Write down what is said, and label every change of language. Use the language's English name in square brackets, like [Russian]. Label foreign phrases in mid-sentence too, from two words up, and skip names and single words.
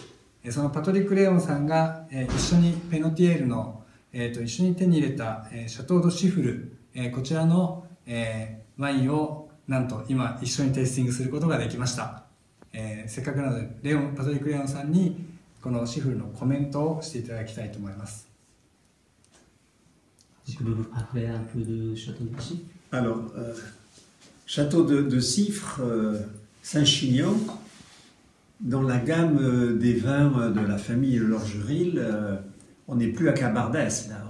[Japanese] そのパトリック・レオンさんが、一緒にペノティエールの、一緒に手に入れた、シャトー・ド・シフル、こちらの、ワインをなんと今一緒にテイスティングすることができました。せっかくなのでパトリック・レオンさんにこのシフルのコメントをしていただきたいと思います。 [French] Alors, Château de Cifre, Saint-Chinian, dans la gamme des vins de la famille Lorgeril, on n'est plus à Cabardès, là.